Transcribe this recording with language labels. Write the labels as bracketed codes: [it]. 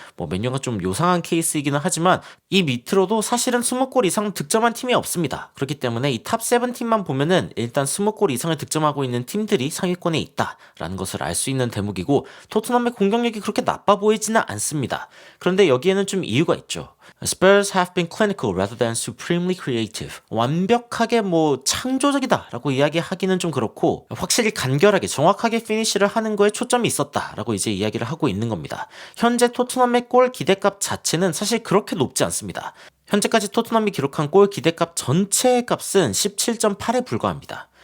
[ko] 뭐 맨유가 좀 요상한 케이스이기는 하지만 이 밑으로도 사실은 20골 이상 득점한 팀이 없습니다. 그렇기 때문에 이 탑 7팀만 보면은 일단 20골 이상을 득점하고 있는 팀들이 상위권에 있다라는 것을 알 수 있는 대목이고, 토트넘의 공격력이 그렇게 나빠 보이지는 않습니다. 그런데 여기에는 좀 이유가 있죠. [en] Spurs have been clinical rather than supremely creative. [ko] 완벽하게 뭐 창조적이다라고 이야기하기는 좀 그렇고, 확실히 간결하게 정확하게 피니시를 하는 거에 초점이 있었다라고 이제 이야기를 하고 있는 겁니다. 현재 토트넘의 골 기대값 자체는 사실 그렇게 높지 않습니다. 현재까지 토트넘이 기록한 골 기대값 전체의 값은 17.8에 불과합니다.